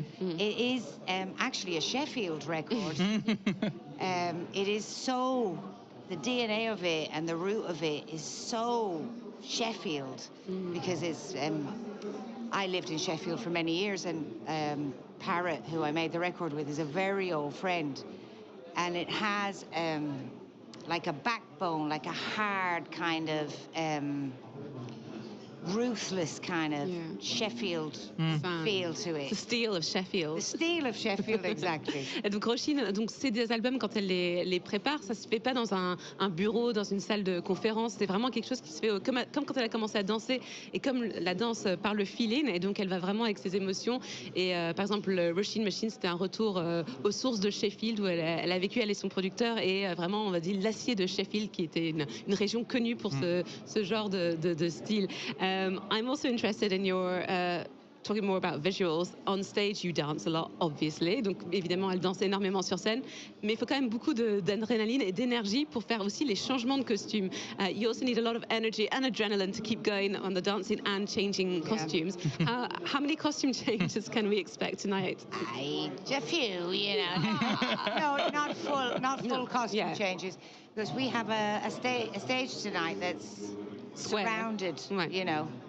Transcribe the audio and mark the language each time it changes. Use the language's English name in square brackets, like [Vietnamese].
[English] It is actually a Sheffield record. It is so, the DNA of it and the root of it is so Sheffield, because it's, I lived in Sheffield for many years, and Parrot, who I made the record with, is a very old friend, and it has like a backbone, like a hard kind of ruthless kind of Sheffield feel to it. The steel of Sheffield. The steel of Sheffield, exactly. [French] Et donc Róisín, donc c'est des albums quand elle les prépare, ça se fait pas dans un bureau, dans une salle de conférence. C'est vraiment quelque chose qui se fait comme quand elle a commencé à danser et comme la danse par le feeling. Et donc elle va vraiment avec ses émotions. Et par exemple, Róisín Machine, c'était un retour aux sources de Sheffield où elle a vécu, elle et son producteur, et vraiment on va dire l'acier de Sheffield qui était une région connue pour ce genre de style. [English] I'm also interested in your talking more about visuals. On stage, you dance a lot, obviously. [French] Donc, évidemment, elle danse énormément sur scène. Mais il faut quand même beaucoup d'adrénaline et d'énergie pour faire aussi les changements de costumes. [English] You also need a lot of energy and adrenaline to keep going on the dancing and changing costumes. How many costume changes can we expect tonight? A few, you know. No, not full costume changes. Because we have a stage tonight that's surrounded, you know.